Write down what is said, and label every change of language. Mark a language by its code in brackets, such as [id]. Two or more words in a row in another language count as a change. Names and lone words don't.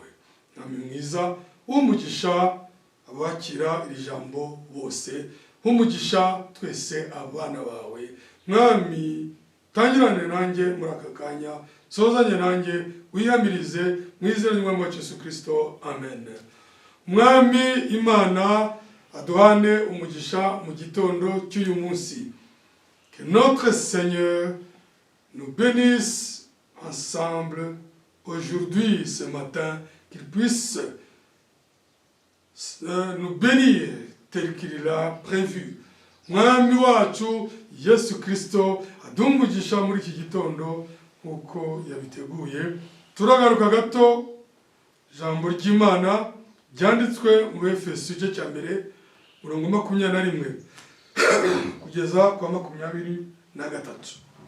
[rw] Mwami mwiza, umugisha abakira iri jambo bose, umugisha twese abana bawe. Mwami, tangirane nanjye muri aka kanya, sozanye nanjye, wihamirize mu izina ry'umwami wacu Yesu Kristo. Amen. Mwami Imana aduhane umugisha mu gitondo cy'uyu munsi. [fr] Que notre Seigneur nous bénisse ensemble aujourd'hui, ce matin, qu'il puisse nous bénir tel qu'il l'a prévu. [rw] Mwami wacu Yesu Kristo adumugisha muri iki gitondo uko yabiteguye. Turagaruka gato ijambo ry'Imana ryanditswe mu Efeso igice cya mbere murongo 21 kugeza kwa 23.